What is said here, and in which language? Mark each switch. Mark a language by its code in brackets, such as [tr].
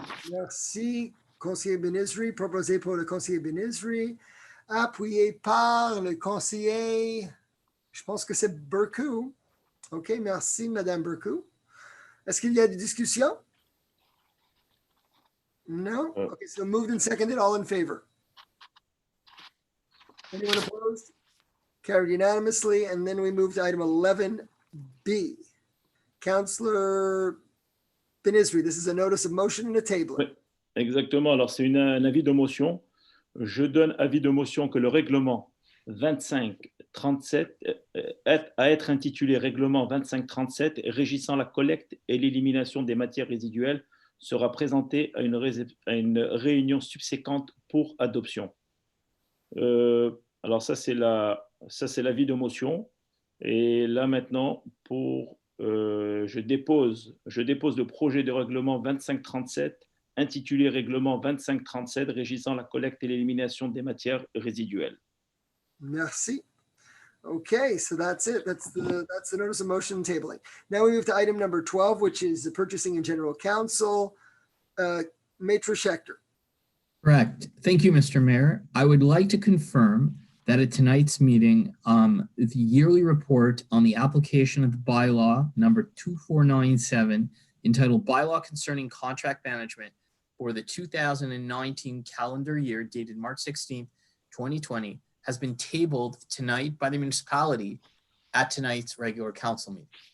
[fr] Merci, conseiller Benizri, proposé pour le conseiller Benizri, appuyé par le conseiller, je pense que c'est Burkou. OK, merci, Madame Burkou. Est-ce qu'il y a des discussions? [en] No? Okay, so moved and seconded, all in favor. Anyone opposed? Carried unanimously, and then we move to item 11B. Councillor Benizri, this is a notice of motion and a table. [fr] Oui, exactement. Alors, c'est un avis de motion. Je donne avis de motion que le règlement 2537 à être intitulé règlement 2537 régissant la collecte et l'élimination des matières résiduelles sera présenté à une réunion subséquente pour adoption. Alors ça c'est l'avis de motion. Et là maintenant, je dépose le projet de règlement 2537 intitulé règlement 2537 régissant la collecte et l'élimination des matières résiduelles. Merci. [en] Okay, so that's it. That's the notice of motion tabling. Now we move to item number 12, which is the purchasing and general counsel. Maitre Schechter. Correct. Thank you, Mr. Mayor. I would like to confirm that at tonight's meeting, the yearly report on the application of bylaw number 2497 entitled Bylaw Concerning Contract Management for the 2019 calendar year dated March 16th, 2020 has been tabled tonight by the municipality at tonight's regular council meeting.